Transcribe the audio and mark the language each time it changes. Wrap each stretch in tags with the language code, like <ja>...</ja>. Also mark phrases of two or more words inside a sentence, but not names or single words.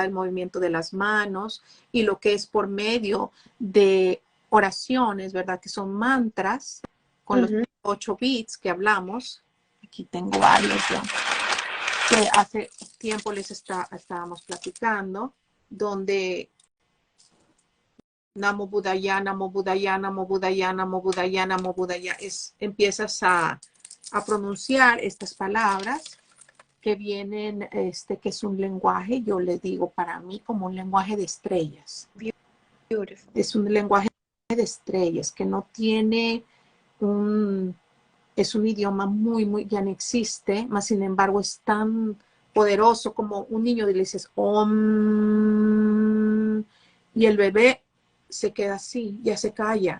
<es>El movimiento de las manos, y lo que es por medio de oraciones, ¿verdad? Que son mantras, con los 8 bits que hablamos. Aquí tengo varios ya, que hace tiempo les estábamos platicando, donde</es> <pi>Namo Buddhaya, Namo Buddhaya, Namo Buddhaya, Namo Buddhaya, Namo Buddhaya.</pi> <es>Empiezas a pronunciar estas palabras que vienen, que es un lenguaje, yo les digo para mí como un lenguaje de estrellas. Beautiful. Es un lenguaje de estrellas que no tiene es un idioma muy, ya no existe, más sin embargo es tan poderoso como un niño le dices Om, y el bebé se queda así, ya se calla.</es>